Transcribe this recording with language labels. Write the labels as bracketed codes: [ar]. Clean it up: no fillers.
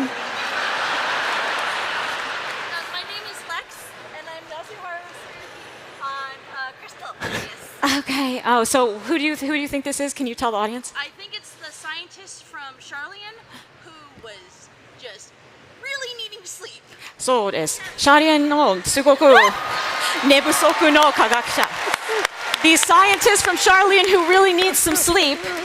[en] My name is Lex, and I'm the also horror on Crystal. Yes. Okay. Oh, so who do you think this is? Can you tell the audience? I think it's the scientist from Charlian who was just really needing to sleep. [ja] そうです。シャーリエンのすごく寝不足の科学者。 [en] The scientist from Charlian who really needs some sleep.